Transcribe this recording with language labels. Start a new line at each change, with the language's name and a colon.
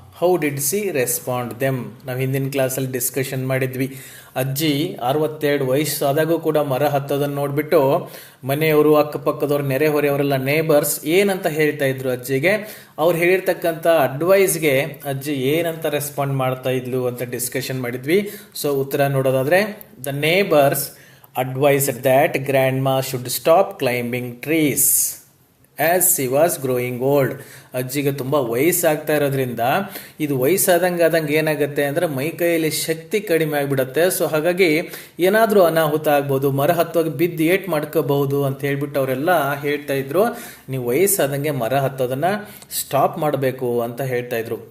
English: How did she respond them.
Kannada: ನಾವು ಹಿಂದಿನ ಕ್ಲಾಸಲ್ಲಿ ಡಿಸ್ಕಷನ್ ಮಾಡಿದ್ವಿ. ಅಜ್ಜಿ 62 ವಯಸ್ಸು ಆದಾಗೂ ಕೂಡ ಮರ ಹತ್ತೋದನ್ನು ನೋಡಿಬಿಟ್ಟು ಮನೆಯವರು, ಅಕ್ಕಪಕ್ಕದವ್ರು, ನೆರೆಹೊರೆಯವರೆಲ್ಲ ನೇಬರ್ಸ್ ಏನಂತ ಹೇಳ್ತಾ ಇದ್ರು ಅಜ್ಜಿಗೆ. ಅವ್ರು ಹೇಳಿರ್ತಕ್ಕಂಥ ಅಡ್ವೈಸ್ಗೆ ಅಜ್ಜಿ ಏನಂತ ರೆಸ್ಪಾಂಡ್ ಮಾಡ್ತಾ ಇದ್ಲು ಅಂತ ಡಿಸ್ಕಷನ್ ಮಾಡಿದ್ವಿ. ಸೊ ಉತ್ತರ ನೋಡೋದಾದ್ರೆ,
English: The neighbours advised that grandma should stop climbing trees as she was growing old.
Kannada: ಅಜ್ಜಿಗೆ ತುಂಬ ವಯಸ್ಸಾಗ್ತಾ ಇರೋದ್ರಿಂದ ಇದು ವಯಸ್ಸಾದಂಗೆ ಏನಾಗುತ್ತೆ ಅಂದರೆ ಮೈ ಕೈಯಲ್ಲಿ ಶಕ್ತಿ ಕಡಿಮೆ ಆಗಿಬಿಡುತ್ತೆ. ಸೊ ಹಾಗಾಗಿ ಏನಾದರೂ ಅನಾಹುತ ಆಗ್ಬೋದು, ಮರ ಹತ್ತುವಾಗ ಬಿದ್ದು ಏಟ್ ಮಾಡ್ಕೋಬಹುದು ಅಂತ ಹೇಳ್ಬಿಟ್ಟು ಅವರೆಲ್ಲ ಹೇಳ್ತಾ ಇದ್ರು. ನೀವು ವಯಸ್ಸಾದಂಗೆ ಮರ ಹತ್ತೋದನ್ನು ಸ್ಟಾಪ್ ಮಾಡಬೇಕು ಅಂತ ಹೇಳ್ತಾ ಇದ್ರು.